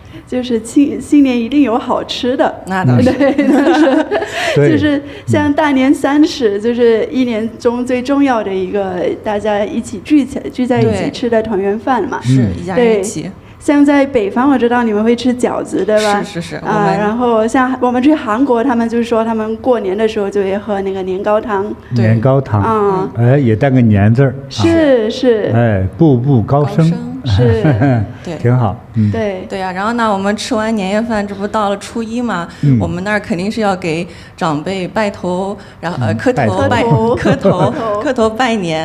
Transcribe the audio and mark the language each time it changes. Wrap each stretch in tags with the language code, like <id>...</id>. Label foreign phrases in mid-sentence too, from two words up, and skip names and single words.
<zh>就是新年一定有好吃的，那倒是，對，就是像大年30，就是一年中最重要的一個，大家一起聚在一起吃的團圓飯嘛，是一家人一起。像在北方，我知道你們會吃餃子，對吧？是。然後像我們去韓國，他們就說他們過年的時候就會喝那個年糕湯。年糕湯，哎，也帶個年字兒。是。哎，步步高升。是。對，挺好。對啊，然後呢，我們吃完年夜飯，這不到了初一嘛，我們那兒肯定是要給長輩拜頭，然後磕頭拜年。</zh>